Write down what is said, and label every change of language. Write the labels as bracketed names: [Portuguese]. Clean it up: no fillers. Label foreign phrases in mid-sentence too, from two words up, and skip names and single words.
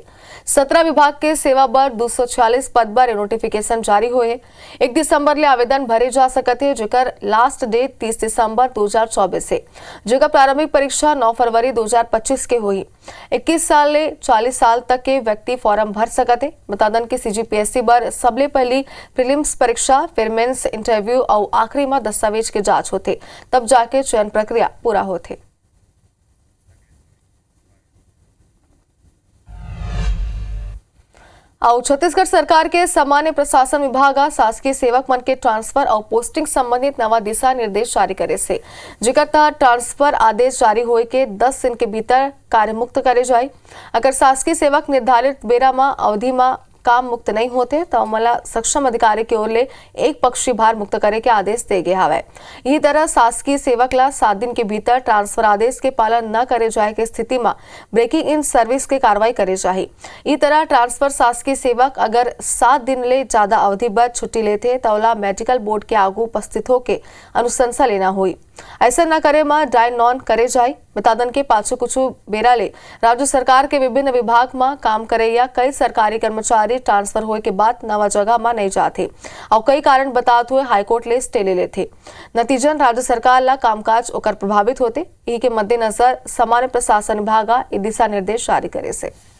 [Chhattisgarhi] 17 विभाग के सेवा बर 246 पद बर नोटिफिकेशन जारी हुए है। 1 दिसंबर ले आवेदन भरे जा सकते है, जेकर [English] last date [Chhattisgarhi] 30 दिसंबर 2024 है, जेकर प्रारंभिक परीक्षा 9 फरवरी 2025 के हुई। 21 साल ले 40 साल तक के व्यक्ति फॉर्म भर सकते। बता दन के सीजीपीएससी बर सबले पहली प्रीलिम्स परीक्षा, फिर [English] mains interview [Chhattisgarhi] और आखिरी में दस्तावेज के जांच होते, तब जाके चयन प्रक्रिया पूरा होते। और छत्तीसगढ़ सरकार के सामान्य प्रशासन विभाग शासकीय सेवक मन के ट्रांसफर और पोस्टिंग संबंधित नवा दिशा निर्देश जारी करे से, जेकर तहत ट्रांसफर आदेश जारी होए के 10 दिन के भीतर कार्य मुक्त करे जाए। अगर शासकीय सेवक निर्धारित बेरा में अवधि में काम मुक्त नहीं होते तो मला सक्षम अधिकारी की ओर ले एक पक्षी भार मुक्त करे के आदेश दे गए हवे। इसी तरह शासकीय सेवक ला 7 दिन के भीतर ट्रांसफर आदेश के पालन न करे जाए के स्थिति में [English] breaking in service [Chhattisgarhi] के कार्रवाई करे जाए। इसी तरह ट्रांसफर शासकीय सेवक अगर 7 दिन ले ज्यादा अवधि बाद छुट्टी लेते तो ओला मेडिकल बोर्ड के आगू उपस्थित होकर अनुशंसा लेना हुई। ऐसा न करे में डाइन नॉन करे जाए। बतादन के पाछू कुछ बेरा ले राज्य सरकार के विभिन्न विभाग में काम करे या कई सरकारी कर्मचारी ट्रांसफर होए के बाद नवा जगह में नहीं जाते और कई कारण बताते हुए हाईकोर्ट ले स्टे ले लेते। नतीजन राज्य सरकार ला कामकाज ओकर प्रभावित होते। यही के मद्देनजर सामान्य प्रशासन विभाग दिशा निर्देश जारी करे से।